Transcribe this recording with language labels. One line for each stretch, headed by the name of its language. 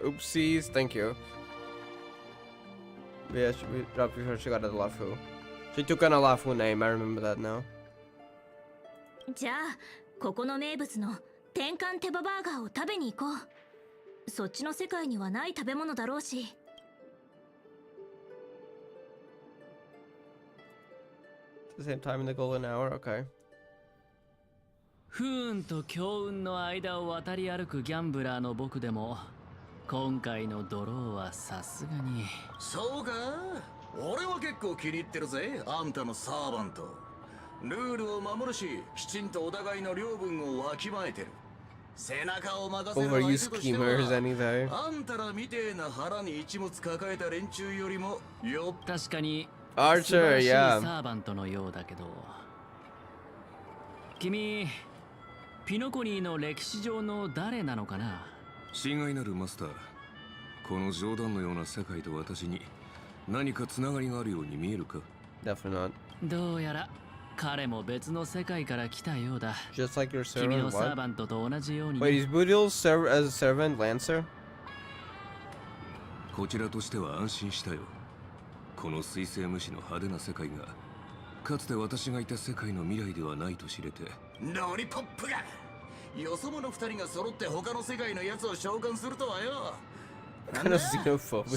English: Oopsies, thank you. Yeah, she got a Lafu. She took on a Lafu name, I remember that now.
Japanese: じゃあここの名物の天幹手羽バーガーを食べに行こう。そっちの世界にはない食べ物だろうし。
English: The same time in the golden hour, okay.
Japanese: 不運と強運の間を渡り歩くギャンブラーの僕でも今回のドローはさすがに。そうか、俺は結構気に入ってるぜ、あんたのサーバント。ルールを守るし、きちんとお互いの領分をわきまえてる。背中を任せる相手としては、あんたらみてえな腹に一物抱えた連中よりもよっ。確かに
English: Archer, yeah.
Japanese: サーバントのようだけど、君ピノコニーの歴史上の誰なのかな。親愛なるマスター、この冗談のような世界と私に何かつながりがあるように見えるか。
English: Definitely not.
Japanese: どうやら彼も別の世界から来たようだ。
English: Just like your
Japanese: 君
English: servant,
Japanese: のサー
English: what?
Japanese: バントと同じように。
English: Wait, is Boodle serve as a servant Lancer?
Japanese: こちらとしては安心したよ。この水星無視の派手な世界がかつて私がいた世界の未来ではないと知れて。ロリポップがよそ者二人が揃って他の世界のやつを召喚するとはよ。
English: Kind of xenophobic,